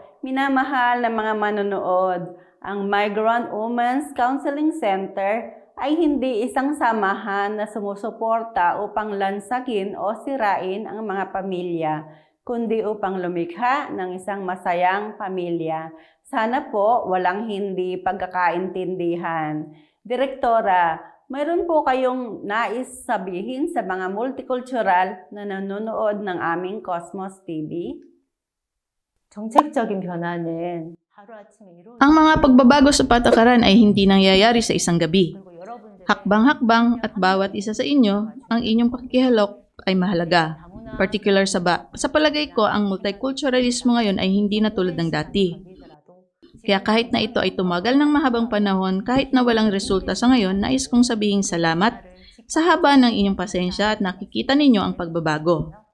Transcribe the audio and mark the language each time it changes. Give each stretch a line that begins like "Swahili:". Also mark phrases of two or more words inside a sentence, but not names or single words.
Filipino: Minamahal na mga manonood, ang Migrant Women's Counseling Center ay hindi isang samahan na sumusuporta upang lansagin o sirain ang mga pamilya, kundi upang lumikha ng isang masayang pamilya. Sana po walang hindi pagkakaintindihan. Direktora, mayroon po kayong nais sabihin sa mga multicultural na nanonood ng aming Cosmos TV?
Korean: 정책적인 변화는
Filipino: Ang mga pagbabago sa patakaran ay hindi nangyayari sa isang gabi. Hakbang-hakbang at bawat isa sa inyo, ang inyong pakikihalok ay mahalaga. Particular sa palagay ko, ang multiculturalismo ngayon ay hindi na tulad ng dati. Kaya kahit na ito ay tumagal ng mahabang panahon, kahit na walang resulta sa ngayon, nais kong sabihin salamat sa haba ng inyong pasensya at nakikita ninyo ang pagbabago.